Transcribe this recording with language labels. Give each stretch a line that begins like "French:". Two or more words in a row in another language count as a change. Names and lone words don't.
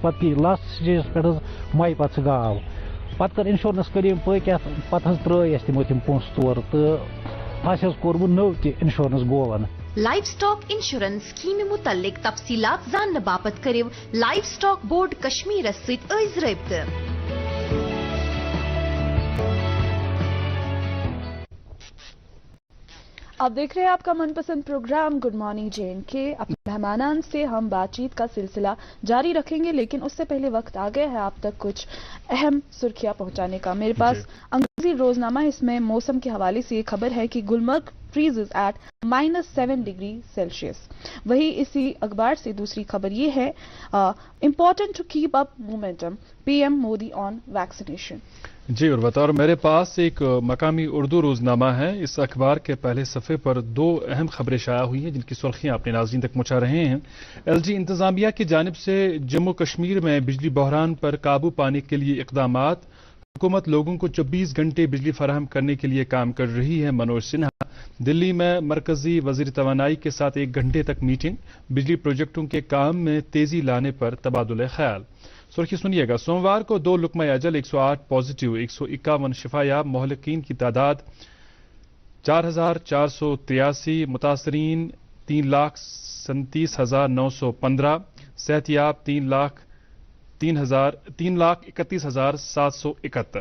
Kashmiri: پتہٕ گئی
English: last stages
Kashmiri: پٮ۪ٹھ مۄیہِ پتہٕ سۄ گاو. پتہٕ کٔر انشورنس کٔرِم پٔکۍ اتھ, پتہٕ ترٛٲے اَسہِ تِمو تِم پونٛسہٕ تورٕ تہٕ اَسہِ کوٚر وۄنۍ نوٚو تہِ انشورنس گوون.
English: livestock insurance
Kashmiri: سکیٖمہِ متعلق تفصیلات زاننہٕ باپتھ کٔرِو لائف سٹاک بورڈ کشمیرس سۭتۍ أزۍ رٲبطہٕ.
Urdu: آپ دیکھ رہے ہیں آپ کا من پسند پروگرام
English: good morning
Urdu: JNK. اپنے مہمانان سے ہم بات چیت کا سلسلہ جاری رکھیں گے, لیکن اس سے پہلے وقت آ گیا ہے آپ تک کچھ اہم سرخیاں پہنچانے کا. میرے پاس انگریزی روزنامہ, اس میں موسم کے حوالے سے یہ خبر ہے کہ گلمرگ
English: freezes at -7 degree Celsius.
Urdu: وہی اسی اخبار سے دوسری خبر یہ ہے,
English: important to keep up momentum, PM Modi on vaccination.
Urdu: جی, اور بطور میرے پاس ایک مقامی اردو روزنامہ ہے. اس اخبار کے پہلے صفحے پر 2 اہم خبریں شائع ہوئی ہیں جن کی سرخیاں اپنے ناظرین تک پہنچا رہے ہیں. LG انتظامیہ کی جانب سے جموں کشمیر میں بجلی بحران پر قابو پانے کے لیے اقدامات. حکومت لوگوں کو 24 گھنٹے بجلی فراہم کرنے کے لیے کام کر رہی ہے. منوج سنہا. دلی میں مرکزی وزیر توانائی کے ساتھ 1 گھنٹے تک میٹنگ. بجلی پروجیکٹوں کے کام میں تیزی لانے پر تبادلہ خیال. سرخی سنیے گا. سوموار کو 2 لقمہ اجل, 108 پازیٹیو, 151 شفا یاب, مہلکین کی تعداد 4483, متاثرین 3,37,915, صحت یاب 3,31,771.